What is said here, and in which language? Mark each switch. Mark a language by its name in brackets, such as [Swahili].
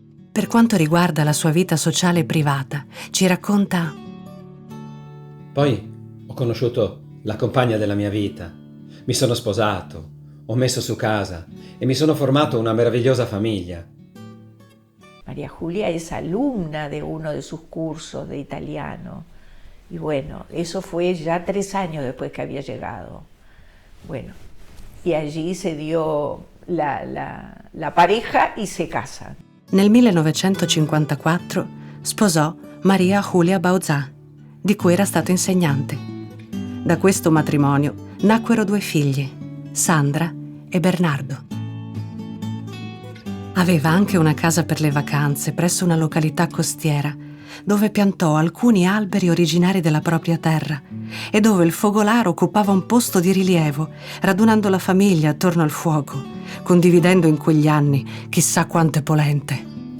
[Italian] Per quanto riguarda la sua vita sociale e privata, ci racconta: Poi ho conosciuto la compagna della mia vita, mi sono sposato, ho messo su casa e mi sono formato una meravigliosa famiglia. [Spanish] María Julia es alumna de uno de sus cursos de italiano. Y bueno, eso fue ya 3 años después que había llegado. Bueno, y allí se dio la pareja y se casan. [Italian] Nel 1954 sposò Maria Julia Bauzà, di cui era stato insegnante. Da questo matrimonio nacquero 2 figli, Sandra e Bernardo. Aveva anche una casa per le vacanze presso una località costiera, dove piantò alcuni alberi originari della propria terra e dove il focolare occupava un posto di rilievo, radunando la famiglia attorno al fuoco, condividendo in quegli anni chissà quante polente.